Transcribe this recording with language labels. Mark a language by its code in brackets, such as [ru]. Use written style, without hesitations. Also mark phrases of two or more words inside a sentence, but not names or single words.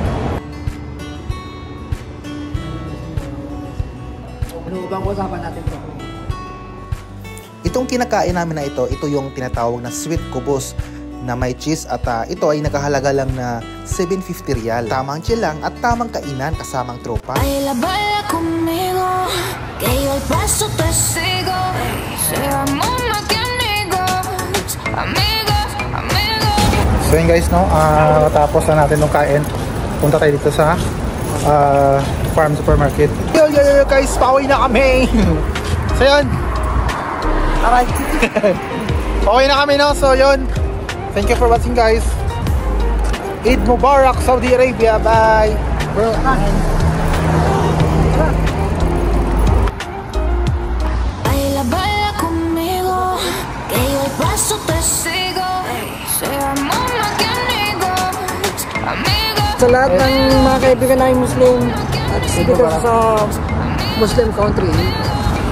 [tl] Ano bang usapan natin bro? Itong kinakain namin na ito yung tinatawag na Sweet Kubos na may cheese at ito ay nakahalaga lang na 750 real. Tamang chill lang at tamang kainan kasamang tropa. [es] Baila, baila conmigo, que yo el paso te sigo. Seamos más que amigos, amigos, amigos. [tl] So yun guys, no, tapos na natin nung kain, punta tayo dito sa farm supermarket. Yo guys, pauwi na kami. So yun, alright. Pauwi na kami, no. So yun, [en] thank you for watching guys. [ar] عيد مبارك, Saudi Arabia. [en] Bye bro. [es] Baila, baila conmigo, que yo el paso te sigo. Seamos más que amigos, amigos. [tl] Sa lahat ng mga kaibigan namin Muslim at dito sa Muslim country,